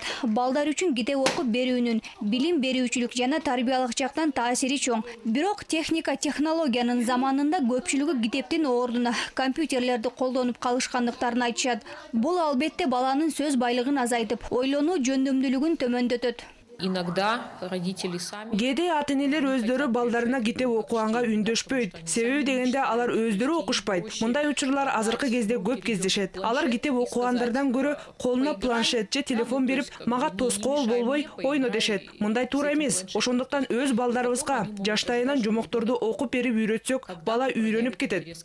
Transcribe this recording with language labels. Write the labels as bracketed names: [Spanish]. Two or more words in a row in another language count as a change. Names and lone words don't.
[Kyrgyz] Балдар үчүн китеп окуп берүүнүн билим берүүчүлүк жана тарбиялык жактан таасири чоң. Бирок техника технологиянын заманында көпчүлүгү китептин ордуна компьютерлерди колдонуп калышкандыктарын айтышат. Бул албетте баланын сөз байлыгын азайтып, ойлонуу жөндөмдүүлүгүн төмөндөтөт. [Russian] Иногда родители сами... [Kyrgyz] Кээде ата-энелер өздөрү балдарына китеп окуганга үндөшпөйт. Себеби дегенде алар өздөрү окушпайт. Мындай учурлар азыркы кезде көп кездешет. Алар китеп окугандардан көрө колуна планшет же телефон берип, мага тоскоол болбой ойно дешет. Мындай туура эмес. Ошондуктан өз балдарыбызга жаштайынан жомокторду окуп берип үйрөтсөк, бала үйрөнүп кетет.